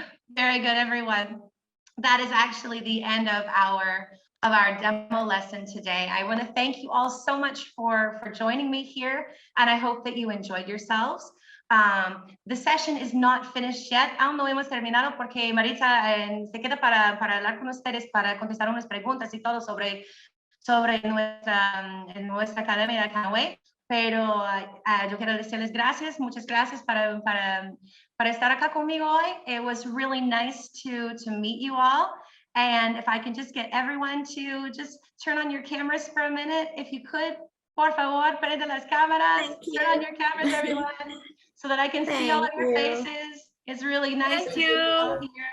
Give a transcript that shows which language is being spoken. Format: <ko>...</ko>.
<en>Very good, everyone. That is actually the end of our demo lesson today. I want to thank you all so much for joining me here, and I hope that you enjoyed yourselves. The session is not finished yet.</en> <es>Aún no hemos terminado porque Maritza se queda para hablar con ustedes, para contestar unas preguntas y todo sobre nuestra academia de Canoe. Pero yo quiero decirles gracias, muchas gracias para estar acá conmigo hoy.</es> <en>It was really nice to meet you all. And if I can just get everyone to just turn on your cameras for a minute, if you could,</en> <es>por favor, prende las cámaras,</es> <en>turn on your cameras, everyone, so that I can see all of your faces. It's really nice to see you all here.</en>